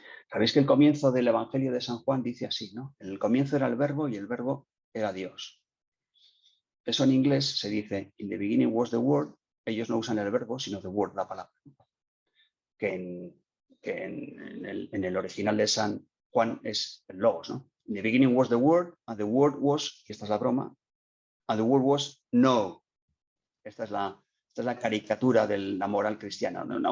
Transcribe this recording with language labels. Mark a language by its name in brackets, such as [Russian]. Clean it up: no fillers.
[Spanish] Sabéis que el comienzo del Evangelio de San Juan dice así, ¿no? En el comienzo era el verbo y el verbo era Dios. Eso en inglés se dice, [English] in the beginning was the word. [Spanish] Ellos no usan el verbo, sino the word, la palabra. Que en el original de San Juan es el logos, ¿no? [English] In the beginning was the word, and the word was, [Spanish] y esta es la broma, [English] and the word was no. [Spanish] Esta es la caricatura de la moral cristiana, ¿no?